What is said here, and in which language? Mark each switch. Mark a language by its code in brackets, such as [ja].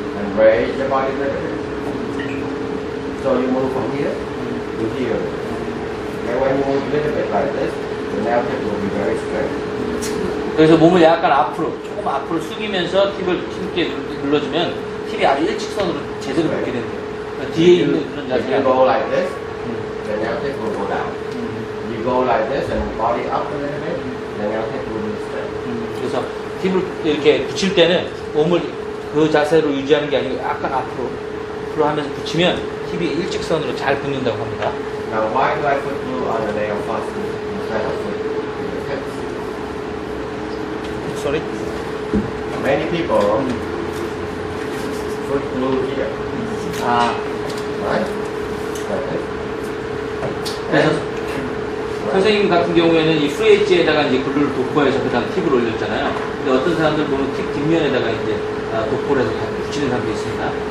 [en] and raise your body a little bit. So you move from here to here. And when you move a little bit like this, the nail tip will be very straight. [ko] 그래서 몸을 약간 앞으로 조금 앞으로 숙이면서 팁을 힘있게 눌러주면 팁이 아주 일직선으로 제대로 붙게 됩니다. 그러니까 뒤에 있는 그런 [en] If you [ko] 자세가 [en] go like this, the nail tip will go down. You go like this and body up a little bit, the nail tip will be straight. [ko] 그래서 팁을 이렇게 붙일 때는 몸을 그 자세로 유지하는 게 아니고 약간 앞으로 하면서 붙이면 팁이 일직선으로 잘 붙는다고 합니다. [en] Now why do I put glue on the nail first instead of put the tips? Sorry? Many people put glue here, right? Like this. [ko] 그래서 선생님 같은 경우에는 이 프레이지에다가 이제 글루를 도포해서 그 다음 팁을 올렸잖아요. 근데 어떤 사람들 보면 팁 뒷면에다가 이제 도포를 해서 붙이는 사람도 있습니다.